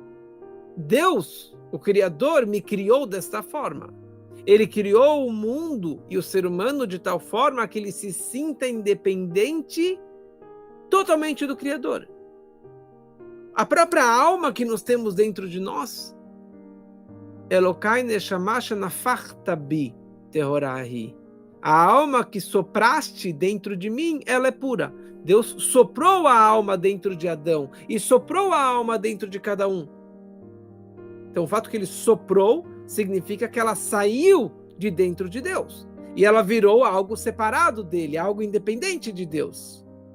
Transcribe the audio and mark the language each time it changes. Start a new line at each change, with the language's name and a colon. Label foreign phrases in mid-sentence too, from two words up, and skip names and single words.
Portuguese: Deus, o Criador, me criou desta forma. Ele criou o mundo e o ser humano de tal forma que ele se sinta independente totalmente do Criador. A própria alma que nós temos dentro de nós,
Hebrew: אלוקי נשמה שנפחת בי טהורה היא.
Portuguese: A alma que sopraste dentro de mim, ela é pura. Deus soprou a alma dentro de Adão e soprou a alma dentro de cada um. Então, o fato que ele soprou significa que ela saiu de dentro de Deus. E ela virou algo separado dele, algo independente de Deus.